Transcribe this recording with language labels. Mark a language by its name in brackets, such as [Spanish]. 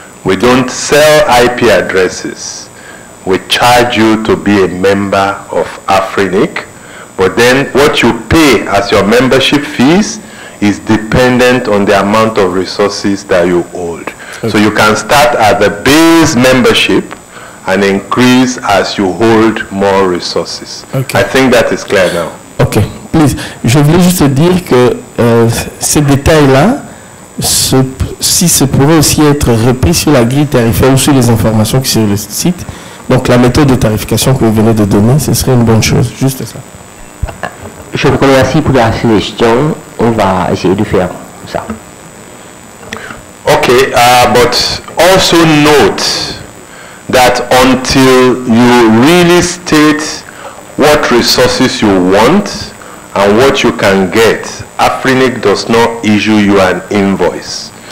[English] We don't sell IP addresses. We charge you to be a member of Afrinic, but then what you pay as your membership fees is dependent on the amount of resources that you hold. Okay. So you can start at the base membership and increase as you hold more resources. Okay. I think that is clear now. Ok, please. [French] Je voulais juste dire que ces détails-là, si ça pourrait aussi être repris sur la grille tarifaire ou sur les informations qui sont sur le site, donc la méthode de tarification que vous venez de donner, ce serait une bonne chose, juste ça. Je vous remercie pour la suggestion, on va essayer de faire ça. [English] Okay, but also note that until you really state what resources you want and what you can get, Afrinic does not issue you an invoice.